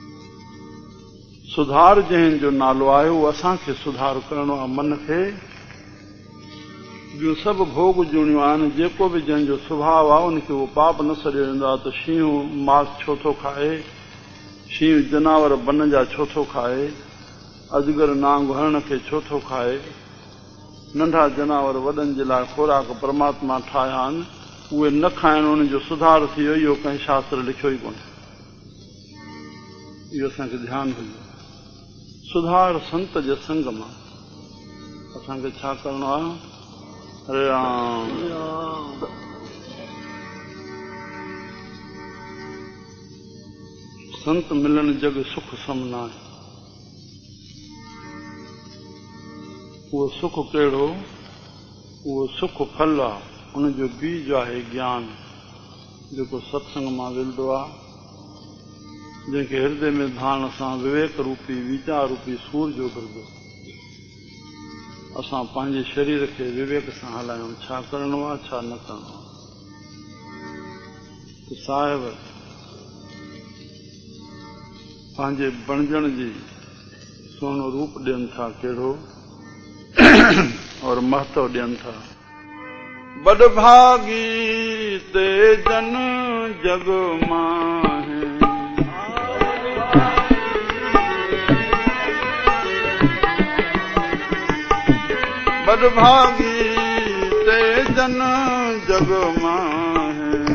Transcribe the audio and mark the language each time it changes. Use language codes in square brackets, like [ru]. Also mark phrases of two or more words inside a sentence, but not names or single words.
[sd] सुधार जंहिंजो नालो आहे उहो असांखे सुधार करणो आहे मन खे ॿियूं सभु भोग जूणियूं आहिनि जेको बि जंहिंजो स्वभाव आहे उनखे उहो पाप न सॾियो वेंदो आहे त शींहं मांस छो थो खाए शींहं जनावर बन जा छो थो खाए अजगर नांग हरण खे छो थो खाए नंढा जनावर वॾनि जे लाइ खोराक परमात्मा ठाहिया आहिनि उहे न खाइण उन जो सुधार थी वियो इहो कंहिं शास्त्र लिखियो ई कोन्हे इहो असांखे ध्यानु हुजे सुधार संत जे संग मां असांखे छा करणो आहे हरे राम संत मिलण जग सुख सम न आहे उहो सुख कहिड़ो उहो सुख फल आहे उनजो बीज आहे ज्ञान जेको सत्संग मां मिलंदो आहे जंहिंखे हृदय में धारण सां विवेक रूपी वीचार रूपी सूर जो घुरिजो। असां पंहिंजे शरीर खे विवेक सां हलायूं, छा करणो आहे छा न करणो आहे। त साहिब पंहिंजे बणजण जी सुहिणो रूप ॾियनि था कहिड़ो और महत्व ॾियनि था। [pa] ਬਦਭਾਗੀ ਤੇ ਜਨ ਜਗ ਮਾਹੇ, ਬਦਭਾਗੀ ਤੇ ਜਨ ਜਗ ਮਾਹੇ,